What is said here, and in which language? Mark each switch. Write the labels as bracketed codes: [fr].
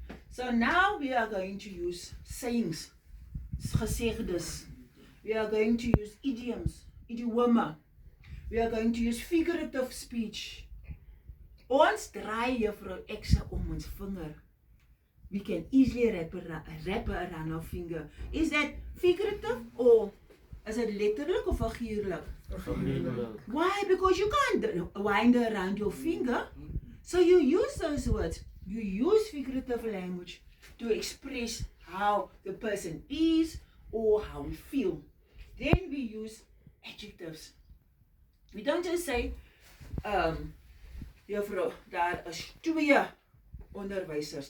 [en] So now we are going to use sayings, gesegdes. We are going to use idioms, idioma. We are going to use figurative speech. [af] Ons draai juffrou Exa om ons vinger. [en] We can easily wrap around our finger. Is that figurative or is it [af] letterlijk of figuurlijk? [en] Why? Because you can't wind around your finger. So you use those words. You use figurative language to express how the person is or how we feel. [af] Then we use adjectives. [en] We don't just say, [af] juffrou, daar is twee onderwysers.